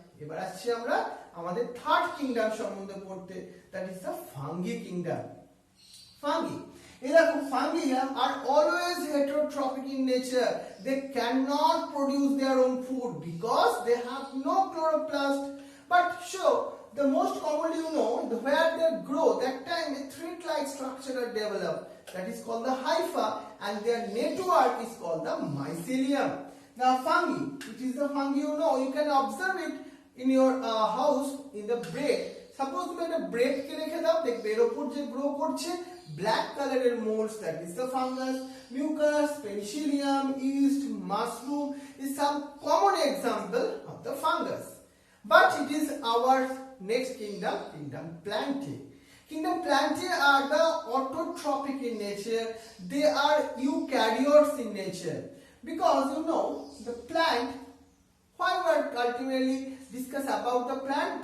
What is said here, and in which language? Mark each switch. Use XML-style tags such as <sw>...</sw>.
<bn>এবার আসছি আমরা আমাদের থার্ড কিংডম সম্বন্ধে পড়তে,</bn> <en>that is the fungi kingdom. Fungi, এরকম fungi are always heterotrophic in nature. They cannot produce their own food because they have no chloroplast. But sure, the most commonly where they grow, that time a thread-like structure are developed. That is called the hypha, and their network is called the mycelium. Now fungi, it is the fungi you can observe it in your house in the bread.</en> <bn>Suppose তুমি একটা bread কে রেখে দাও, দেখবে এর উপর যে grow করছে black color এর molds,</bn> <en>that is the fungus. Mucus, penicillium, yeast, mushroom is some common example of the fungus. But it is our next kingdom, kingdom Plantae. Kingdom Plantae are the autotrophic in nature. They are eukaryotes in nature. Because the plant, why we are ultimately discuss about the plant?</en>